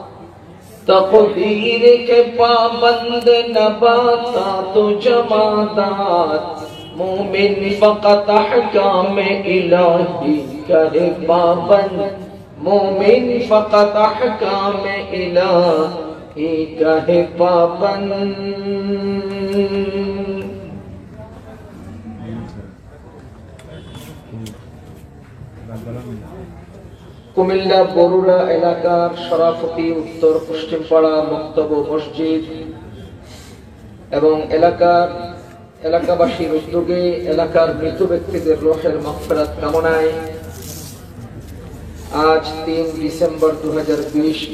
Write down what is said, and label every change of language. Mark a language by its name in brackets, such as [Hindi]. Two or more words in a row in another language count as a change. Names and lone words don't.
[Urdu] تقدیر کے پابند نباتات تو جمادات، مومن فقط احکام الہی کا ہے پابند، مومن فقط احکام الہی کا ہے پابند۔ [Bangla] কুমিল্লা বরুড়া এলাকার সরাফতি উত্তর পশ্চিমপাড়া মক্তব মসজিদ এবং এলাকাবাসীর উদ্যোগে এলাকার মৃত ব্যক্তিদের রূহের মাগফিরাত কামনায় আজ 3 ডিসেম্বর 2020